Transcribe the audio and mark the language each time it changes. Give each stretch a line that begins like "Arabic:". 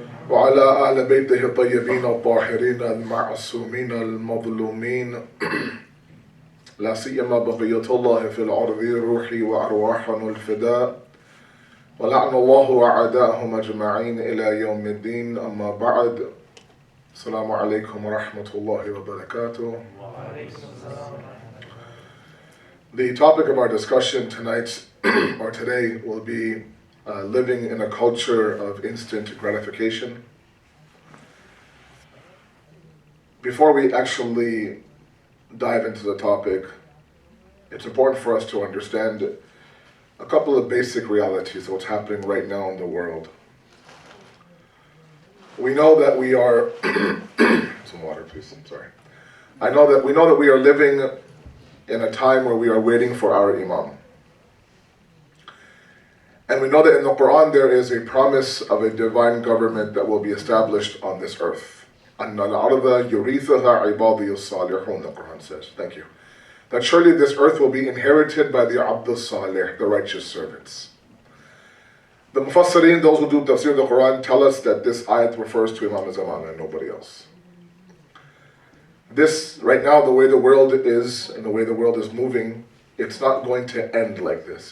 Arabic: وعلى أهل بيته الطيبين الطاهرين المعصومين المظلومين لا سيما بقية الله في الأرض روحي وأرواحنا الفداء ولعن الله أعداءهم أجمعين إلى يوم الدين أما بعد السلام عليكم ورحمة الله وبركاته.
English: The topic of our discussion tonight or today will be living in a culture of instant gratification. Before we actually dive into the topic, it's important for us to understand a couple of basic realities of what's happening right now in the world. We know that we are some water please, I'm sorry. We know that we are living in a time where we are waiting for our Imam. And we know that in the Quran there is a promise of a divine government that will be established on this earth.
Arabic: أَنَّ الْأَرْضَ يُرِيثُهَا عِبَادِيُ الصَّالِحُونَ,
English: the Quran says. Thank you. That surely this earth will be inherited by the Abdul Salih, the righteous servants. The Mufassirin, those who do tafsir of the Quran, tell us that this ayat refers to Imam Zaman and nobody else. This, right now, the way the world is and the way the world is moving, it's not going to end like this.